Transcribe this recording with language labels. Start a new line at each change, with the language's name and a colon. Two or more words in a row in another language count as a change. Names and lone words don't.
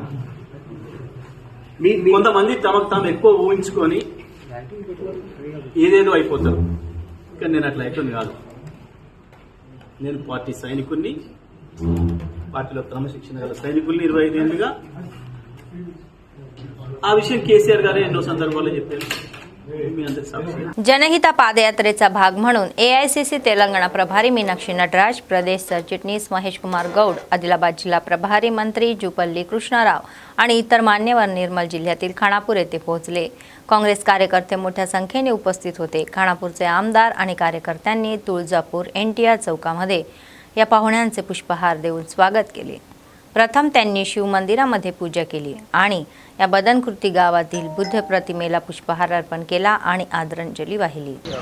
Telugu: కొంతమంది తమకు తాము ఎక్కువ ఊహించుకొని ఏదేదో అయిపోతారు, కానీ నేను అట్లా అయిపోయింది కాదు. నేను పార్టీ సైనికుల్ని, పార్టీలో క్రమశిక్షణ గల సైనికుల్ని 25 ఏళ్ళుగా. ఆ విషయం కేసీఆర్ గారే ఎన్నో సందర్భాల్లో చెప్పారు.
Marathi: जनहित पादयात्रेचा भाग म्हणून एआयसीसी तेलंगणा प्रभारी मीनाक्षी नटराज, प्रदेश सरचिटणीस महेश कुमार गौड, आदिलाबाद जिल्हा प्रभारी मंत्री जुपल्ली कृष्णाराव आणि इतर मान्यवर निर्मल जिल्ह्यातील खानापूर येथे पोहोचले. काँग्रेस कार्यकर्ते मोठ्या संख्येने उपस्थित होते. खानापूरचे आमदार आणि कार्यकर्त्यांनी तुळजापूर एनटीआर चौकामध्ये या पाहुण्यांचे पुष्पहार देऊन स्वागत केले. प्रथम त्यांनी शिवमंदिरामध्ये पूजा केली आणि या बदनकृती गावातील बुद्ध प्रतिमेला पुष्पहार अर्पण केला आणि आदरांजली वाहिली.